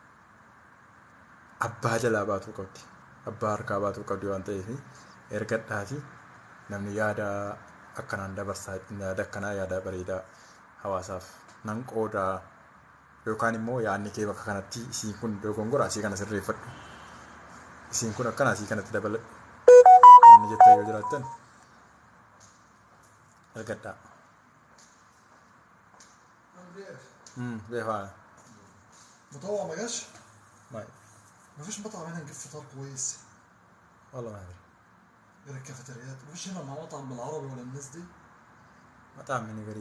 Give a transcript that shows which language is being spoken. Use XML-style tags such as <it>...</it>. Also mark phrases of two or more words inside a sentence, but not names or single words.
<om>Abbaa jalaa baatuu qabdi. Abbaa harkaa baatuu qabdi waan ta'eef ergadhaati namni yaada akkanaan dabarsaa yaada akkanaa yaada bareedaa hawaasaaf nan qoodaa yookaan immoo yaadni kee bakka kanatti isiin kun dogongora asii kana sirreeffadhu. Isiin kun akkana asii kanatti dabaladhu. Namni jettaa yoo jiraattan ergadhaa.</om> <ar>بيها مطوع ما جاش؟ ما مفيش مطعم هنا نجيب فطار كويس. والله ما ادري. غير الكافيتريات، مفيش هنا مطعم بالعربي ولا الناس دي؟ مطعم هنا قريب</ar>